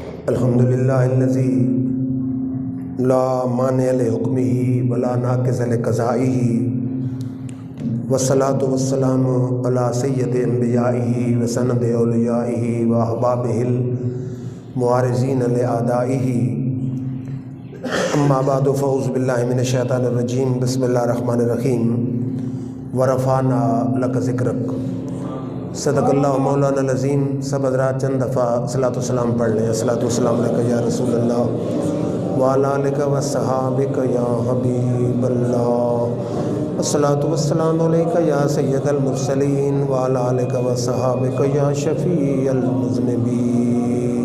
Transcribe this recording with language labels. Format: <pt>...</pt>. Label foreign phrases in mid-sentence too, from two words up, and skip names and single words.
<ar>الحمدللہ الذی لا مانع لحکمہ ولا ناقض لقضائہ والصلاة والسلام علی سید انبیائہ وسند اولیائہ واحبابہ المعارضین لأعدائہ اما بعد فاعوذ باللہ من الشیطان الرجیم بسم اللہ الرحمن الرحیم ورفعنا لک ذکرک صدق اللہ مولانا العظیم۔</ar> <ur>سب حضرات چند دفعہ صلاۃ والسلام پڑھ لیں۔</ur> <ar>الصلاۃ والسلام علیکہ یا رسول اللہ وعلی آلک وصحابک یا حبیب اللہ، الصلاۃ والسلام علیکہ یا سید المرسلین وعلی آلک وصحابک یا شفیع المذنبین۔</ar>